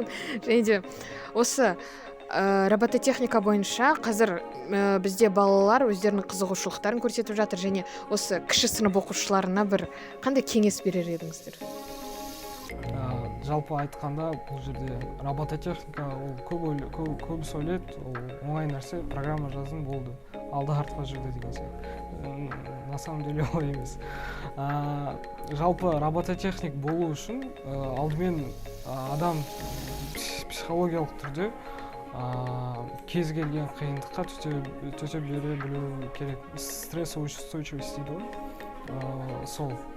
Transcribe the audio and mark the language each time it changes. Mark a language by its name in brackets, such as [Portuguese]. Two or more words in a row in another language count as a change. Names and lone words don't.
[Kazakh] Және де осы робототехника бойынша қазір бізде балалар өздерінің қызығушылықтарын көрсетіп жатыр, және осы кіші сынып оқушыларына бір қандай кеңес берер едіңіздер? Жалпы айтқанда бұл жерде робототехника ол көп сөйлейді, ол оңай нәрсе, программа жаздың болды, алды артқа жүрді деген сияқты. [Russian] На самом деле [Kazakh] олай емес. Жалпы робототехник болу үшін алдымен адам психологиялық түрде кез келген қиындыққа төтеп бере білу керек. Стрессоустойчивость дейді ғой. Сол.